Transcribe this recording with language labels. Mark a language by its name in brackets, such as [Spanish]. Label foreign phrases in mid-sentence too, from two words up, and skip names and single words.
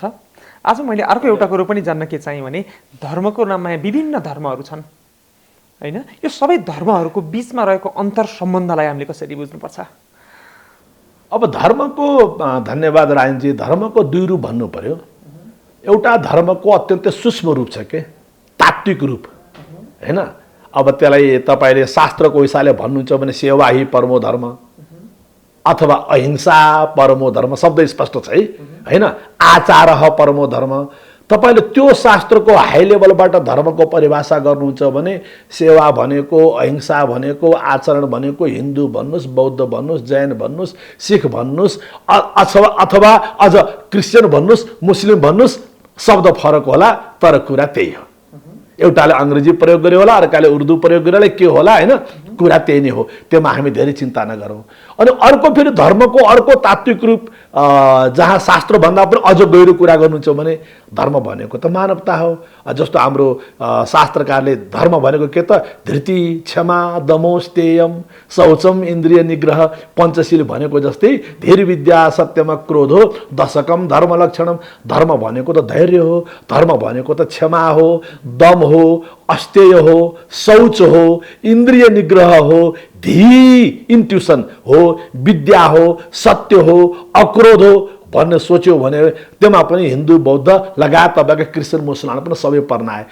[Nepali] आज मैले अर्को एउटा कुरो पनि जान्न के चाहिँ भने धर्मको नाममा विभिन्न धर्महरू छन् हैन, यो सबै धर्महरूको बीचमा रहेको अन्तर सम्बन्धलाई हामीले कसरी बुझ्नुपर्छ? अब धर्मको धन्यवाद रायनजी, धर्मको 2 रूप भन्नु पर्यो। एउटा धर्मको अत्यन्तै सूक्ष्म रूप छ के, तात्विक रूप हैन। अब त्यसलाई तपाईले शास्त्रको हिसाबले भन्नुहुन्छ भने [Sanskrit] सेवा ही परमो धर्म [Nepali] अथवा [Sanskrit] अहिंसा परमो धर्म, [Nepali] शब्द स्पष्ट छ है हैन। [Sanskrit] आचार परमो धर्म, [Nepali] तपाईले त्यो शास्त्रको [English] high levelबाट [Nepali] धर्मको परिभाषा गर्नुहुन्छ भने सेवा भनेको, अहिंसा भनेको, आचरण भनेको हिन्दू भन्नुस्, बौद्ध भन्नुस्, जैन भन्नुस्, सिख भन्नुस्, अथवा अझ क्रिस्चियन भन्नुस्, मुस्लिम भन्नुस्, शब्द फरक होला तर कुरा त्यही हो। एउटाले अङ्ग्रेजी प्रयोग गर्यो होला, अर्काले उर्दू प्रयोग गर्यो होला, के होला हैन, कुरा त्यही नै हो। त्यसमा हामी धेरै चिन्ता नगरौँ। अनि अर्को फेरि धर्मको अर्को तात्विक रूप जहाँ शास्त्र भन्दा पनि अझ गहिरो कुरा गर्नुहुन्छ भने धर्म भनेको त मानवता हो। जस्तो हाम्रो शास्त्रकारले धर्म भनेको के त, [Sanskrit] धृति, क्षमा, दमोस्तेयम, शौचम, इन्द्रिय निग्रह, [Nepali] पञ्चशील भनेको जस्तै [Sanskrit] धीर विद्या सत्यम क्रोधो दशकम धर्म लक्षणम। [Nepali] धर्म भनेको त धैर्य हो, धर्म भनेको त क्षमा हो, दम हो, अस्तेय हो, शौच हो, इन्द्रिय निग्रह हो, धी इन्ट्युसन हो, विद्या हो, सत्य हो, अक्रोध हो भन्ने सोच्यो भने त्यसमा पनि हिन्दू बौद्ध लगायत तपाईँको क्रिस्चियन मुसलमान पनि सबै पर्न आए।